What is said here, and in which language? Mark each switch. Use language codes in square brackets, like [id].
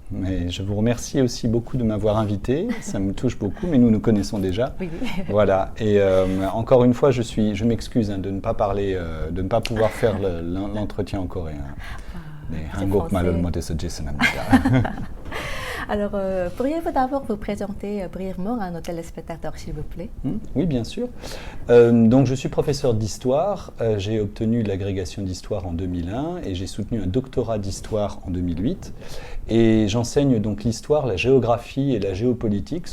[fr] Mais je vous remercie aussi beaucoup de m'avoir invité. Ça me touche beaucoup, mais nous nous connaissons déjà. Oui. Voilà. Et encore une fois, je m'excuse de ne pas parler, de ne pas pouvoir faire l'entretien en coréen. [ko] 네, 한국말을 못해서 죄송합니다. [fr] Alors, pourriez-vous d'abord vous présenter brièvement à nos téléspectateurs, s'il vous plaît? Oui, bien sûr. Donc, je suis professeur d'histoire. J'ai obtenu l'agrégation d'histoire en 2001 et j'ai soutenu un doctorat d'histoire en 2008. Et j'enseigne donc l'histoire, la géographie et la géopolitique.